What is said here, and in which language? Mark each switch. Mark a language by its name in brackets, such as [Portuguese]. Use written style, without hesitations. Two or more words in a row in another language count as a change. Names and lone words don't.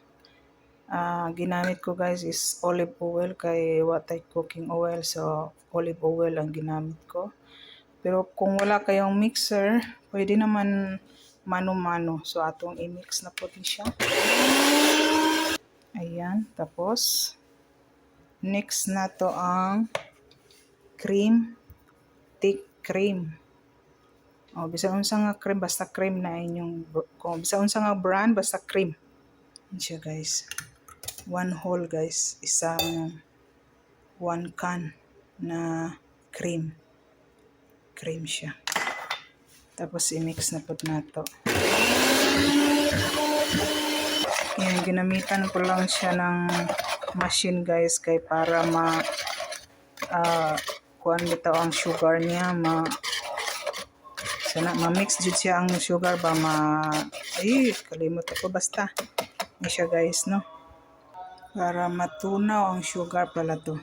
[Cebuano] Ginamit ko guys is [English] olive oil [Cebuano] kay watay [English] cooking oil, [Cebuano] so [English] olive oil [Cebuano] ang ginamit ko. [Filipino] Pero kung wala kayong mixer, pwede naman mano-mano. [Cebuano] So atong i-mix na po din siya. [Filipino] Ayan, tapos next na to ang cream, [English] thick cream. [Cebuano] Bisan unsa nga cream, basta cream na inyong, kung bisan unsa nga brand, basta cream. [Filipino] Yan siya guys. [English] One whole [Filipino] guys, isang 1 can na cream. [Cebuano] Cream siya. Tapos i-mix na po nato. Yan, ginamitan ko lang siya ng machine guys, kay para kuan bitaw ang sugar niya, sana ma-mix jud siya ang sugar ba, kalimot ako, basta ni siya guys, no, para matunaw ang sugar pala to.